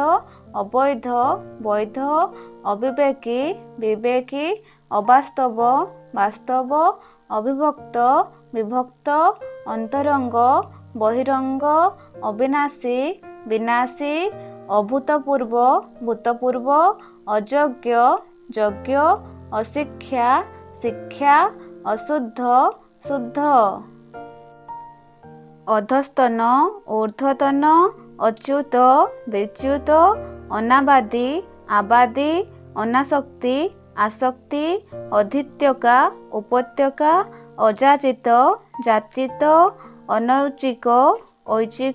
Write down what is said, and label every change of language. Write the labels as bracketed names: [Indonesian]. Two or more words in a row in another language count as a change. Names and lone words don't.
[Hindi] अवैध वैध अविवेकी विवेकी अवास्तव वास्तव अविभक्त विभक्त अंतरंग बहिरंग अविनाशी विनाशी अभूतपूर्व भूतपूर्व अयोग्य योग्य अशिक्षा शिक्षा अशुद्ध शुद्ध [Odia] ଅଧସ୍ତନ ଊର୍ଦ୍ଧ୍ୱତନ ଅଚ୍ୟୁତ ବିଚ୍ୟୁତ ଅନାବାଦି ଆବାଦି ଅନାସକ୍ତି ଆସକ୍ତି ଅଧିତ୍ୟକା ଉପତ୍ୟକା ଅଯାଚିତ ଯାଚିତ ଅନୈଚିକ ଐଚିକ